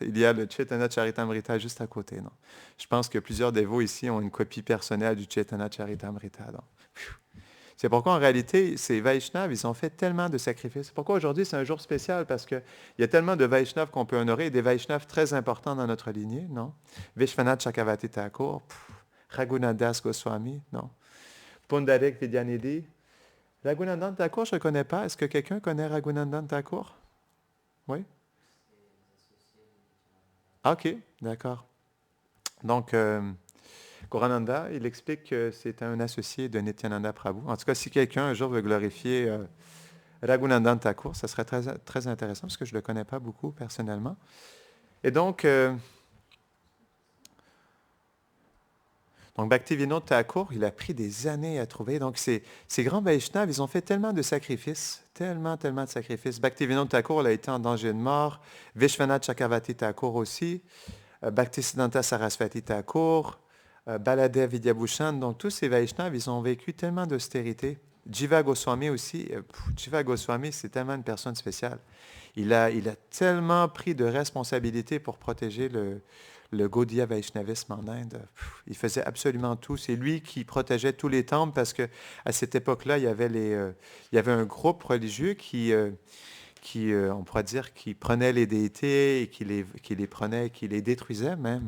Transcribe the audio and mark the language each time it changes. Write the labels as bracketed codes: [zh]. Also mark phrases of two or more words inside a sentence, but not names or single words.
[fr] Il y a le Chaitanya Charitamrita juste à côté. Non? Je pense que plusieurs de vous ici ont une copie personnelle du Chaitanya Charitamrita. C'est pourquoi, en réalité, ces Vaishnavas, ils ont fait tellement de sacrifices. C'est pourquoi aujourd'hui, c'est un jour spécial, parce qu'il y a tellement de Vaishnavas qu'on peut honorer, et des Vaishnavas très importants dans notre lignée, non? Vishwanath Chakravarti Thakur, Raghunath Goswami, non? Pundarik Vidyanidhi. Raghunandan Thakur, je ne connais pas. Est-ce que quelqu'un connaît Raghunandan Thakur? Oui? Ah, OK, d'accord. Donc, Gorananda, il explique que c'est un associé de Nityananda Prabhu. En tout cas, si quelqu'un un jour veut glorifier Raghunandan Thakur, ça serait très, très intéressant parce que je ne le connais pas beaucoup personnellement. Et donc Bhaktivinoda Thakur, il a pris des années à trouver. Donc, ces grands Vaishnavas, ils ont fait tellement de sacrifices, tellement de sacrifices. Bhaktivinoda Thakur, il a été en danger de mort. Vishwanath Chakravarti Thakur aussi. Bhaktisiddhanta Saraswati Thakur. Baladev Vidyabhushan. Donc, tous ces Vaishnavas, ils ont vécu tellement d'austérité. Jiva Goswami aussi. Jiva Goswami, c'est tellement une personne spéciale. Il a tellement pris de responsabilités pour protéger le Gaudiya Vaishnavisme en Inde. Il faisait absolument tout. C'est lui qui protégeait tous les temples parce que à cette époque-là, il y avait un groupe religieux qui on pourrait dire, qui prenait les déités et qui les prenait, qui les détruisait même.